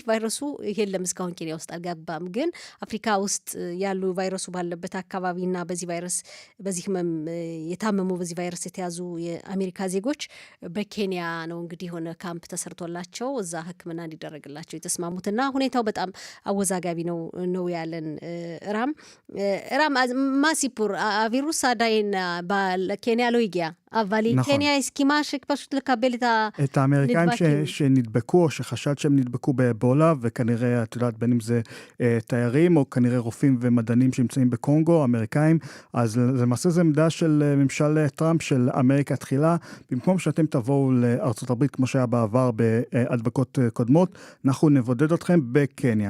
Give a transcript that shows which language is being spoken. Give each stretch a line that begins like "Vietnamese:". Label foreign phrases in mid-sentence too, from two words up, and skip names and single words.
Amharic: ቫይረሱ የለም እስካሁን ኬንያ ውስጥ አልገባም። ግን አፍሪካ ውስጥ ያሉ ቫይረሱ ባለበት አካባቢና በዚህ ቫይረስ በዚህ የታመሙ በዚህ ቫይረስ የተያዙ የአሜሪካ ዜጎች በኬንያ ነው እንግዲህ ሆነ ካምፕ ተሰርቶላቸው እዛ ሕክምና እንዲደረግላቸው የተስማሙትና ሁኔታው በጣም አወዛጋቢ ነው ያለን ራም ማሲፑር
Hebrew: הווירוס עדיין בקניה לא הגיע, אבל קניה הסכימה שפשוט לקבל את האמריקאים שנדבקו, או שחשד שהם נדבקו באבולה, וכנראה, את יודעת, בין אם זה תיירים, או כנראה רופאים ומדענים שנמצאים בקונגו, אמריקאים, אז למעשה זה עמדה של ממשל טראמפ, של אמריקה תחילה, במקום שאתם תבואו לארצות הברית, כמו שהיה בעבר בהדבקות קודמות, אנחנו נבודד אתכם בקניה.